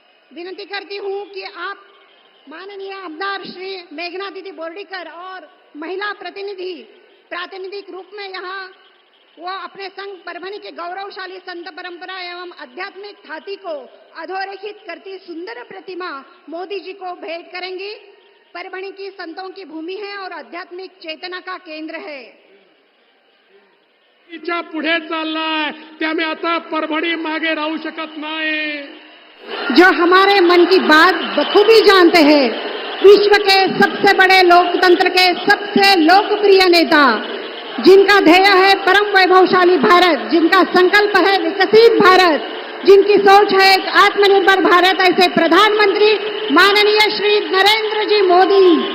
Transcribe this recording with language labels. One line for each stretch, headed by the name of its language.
Hindi: विनती करती हूँ कि आप माननीय आमदार श्री मेघना दीदी बोर्डीकर और महिला प्रातिनिधिक रूप में यहाँ वो अपने संघ परभणी के गौरवशाली संत परंपरा एवं आध्यात्मिक ख्याति को अधोरेखित करती सुंदर प्रतिमा मोदी जी को भेंट करेंगी। परभणी की संतों की भूमि है और आध्यात्मिक चेतना का केंद्र है।
Marathi: पुढे चाललाय त्यामुळे आता परभणी मागे राहू शकत नाही।
Hindi: जो हमारे मन की बात बखूबी जानते हैं, विश्व के सबसे बड़े लोकतंत्र के सबसे लोकप्रिय नेता, जिनका ध्येय है परम वैभवशाली भारत, जिनका संकल्प है विकसित भारत, जिनकी सोच है एक आत्मनिर्भर भारत, ऐसे प्रधानमंत्री माननीय श्री नरेंद्र जी मोदी।